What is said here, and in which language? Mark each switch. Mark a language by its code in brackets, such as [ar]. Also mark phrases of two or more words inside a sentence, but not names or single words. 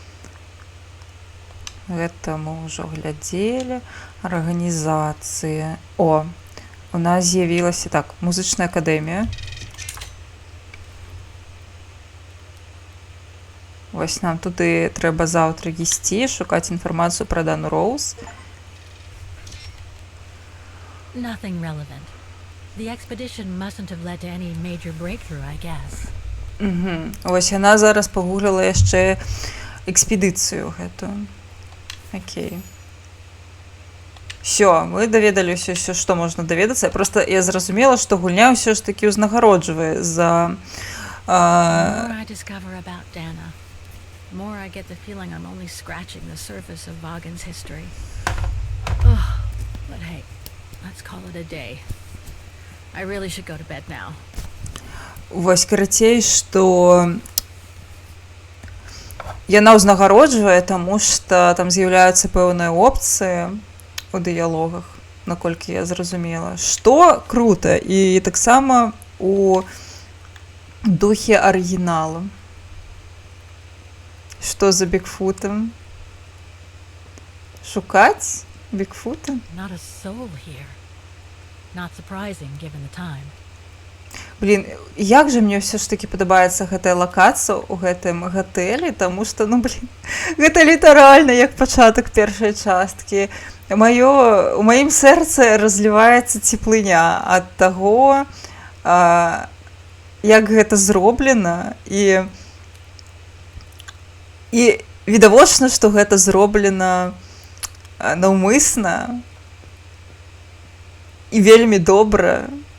[be] Гэта мы ўжо глядзелі. Арганізацыі. О, у нас з'явілася, так, музычная акадэмія. Вось нам туды трэба заўтра ісці, шукаць інфармацыю пра Дану Роуз. [en] Nothing relevant. The expedition mustn't have led to any major breakthrough, I guess. [be] Вось яна зараз пагугліла яшчэ экспедыцыю гэтую. Окей. Всё, мы даведаліся ўсё, што можна даведацца. Просто я зразумела, што гульня ўсё ж такі ўзнагароджвае за... [en] The more I discover about Dana, the more I get the feeling I'm only scratching the surface of Vaughan's history. Oh, but hey, let's call it a day. I really should go to bed now. [be] Вось, карацей, што яна ўзнагароджвае, таму што там з'яўляюцца пэўныя опцыі у дыялогах, наколькі я зразумела, што крута, і таксама у духе арыгіналу. Што за Бігфутам? Шукаць Бігфута? [en] Not a soul here. Not surprising, given the time. [be] Блін, як жа мне ўсё ж такі падабаецца гэтая лакацыя ў гэтым гатэлі, таму што, гэта літаральна як пачатак першай часткі. У маім сэрцы разліваецца цеплыня ад таго, як гэта зроблена, і відавочна, што гэта зроблена наўмысна і вельмі добра.